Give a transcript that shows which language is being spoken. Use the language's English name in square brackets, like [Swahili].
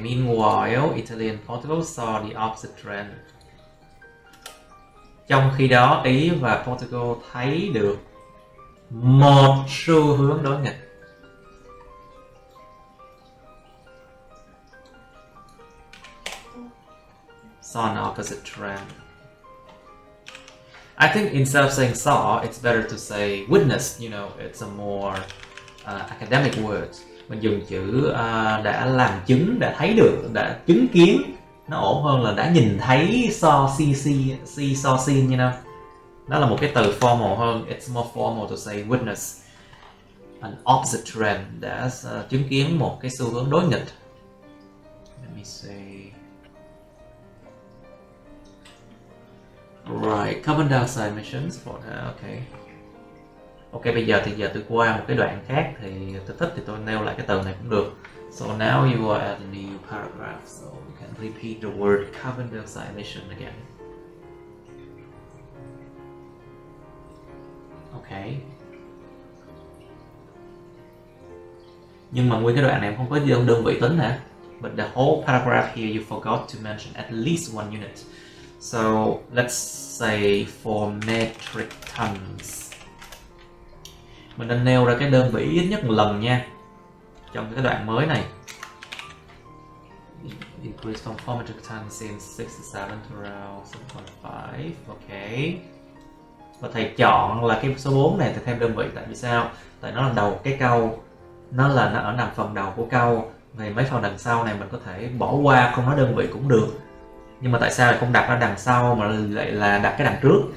[English] Meanwhile, Italy and Portugal saw the opposite trend. [Vietnamese] Trong khi đó, Ý và Portugal thấy được một xu hướng đối nghịch. [English] Saw an opposite trend. I think instead of saying saw, it's better to say witnessed. You know, it's a more academic words. [Vietnamese] Mình dùng chữ đã làm chứng, đã thấy được, đã chứng kiến, nó ổn hơn là đã nhìn thấy, saw seen, [English] you know. [Vietnamese] Đó là một cái từ formal hơn. [English] It's more formal to say witness an opposite trend, [Vietnamese] đã chứng kiến một cái xu hướng đối nghịch. [English] Let me see. Right, carbon dioxide emissions for that. Okay. [Vietnamese] Ok, bây giờ tôi qua một cái đoạn khác thì tôi thích thì tôi nêu lại cái từ này cũng được. [English] So now you are at a new paragraph, so you can repeat the word carbon dioxide emission again. Ok. [Vietnamese] Nhưng mà nguyên cái đoạn này không có đơn vị tính hả? [English] But the whole paragraph here you forgot to mention at least one unit. So let's say for metric tons. [Vietnamese] Mình nên nêu ra cái đơn vị ít nhất một lần nha. Trong cái đoạn mới này. [English] Increase from 4 metric tons in 67 to around 7.5. Ok. [Vietnamese] Và thầy chọn là cái số 4 này thì thêm đơn vị. Tại vì sao? Tại nó là đầu cái câu. Nó ở nằm phần đầu của câu. Thì mấy phần đằng sau này mình có thể bỏ qua, không nói đơn vị cũng được. Nhưng mà tại sao lại không đặt ra đằng sau mà lại là đặt cái đằng trước?